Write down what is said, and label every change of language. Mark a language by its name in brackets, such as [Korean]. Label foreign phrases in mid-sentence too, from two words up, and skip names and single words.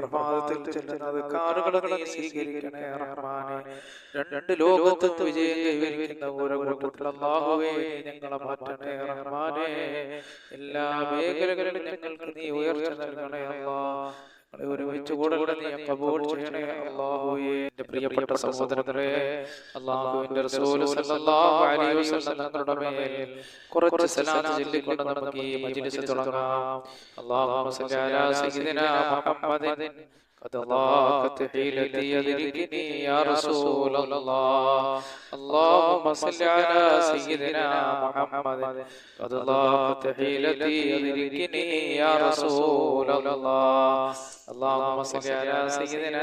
[Malayalam] പ്രഭാതത്തിൽ ചെല്ലുന്നത് കാറുകൾ നീ സ്വീകരിക്കണേ റഹ്മാനേ രണ്ട് ലോകത്തും വിജയം കൈവരിക്കുന്ന ഓരോ കൂട്ടത്തിൽ അല്ലാഹുവേ ഞങ്ങളെ മാറ്റണേ റഹ്മാനേ എല്ലാ മേഖലകളിലും ഞങ്ങൾക്ക് നീ ഉയർച്ച നൽകണേ അല്ലാഹ് ഒരുമിച്ച് കൂടെ നീ കബൂൽ ചെയ്യണേ അല്ലാഹുവേ എൻ്റെ പ്രിയപ്പെട്ട സഹോദരങ്ങളെ അല്ലാഹുവിൻ്റെ റസൂൽ [Arabic] صلى الله عليه وسلم [Malayalam] തങ്ങളുടെ മേൽ കുറച്ച് സലാത്ത് ചൊല്ലിക്കൊണ്ട് നമുക്ക് ഈ മജ്ലിസ് തുടങ്ങാം [Arabic] اللهم صل على سيدنا محمد قد ضاقت حيلتي يدركني يا رسول الله اللهم صل على سيدنا محمد قد ضاقت حيلتي يدركني يا رسول الله اللهم صل على سيدنا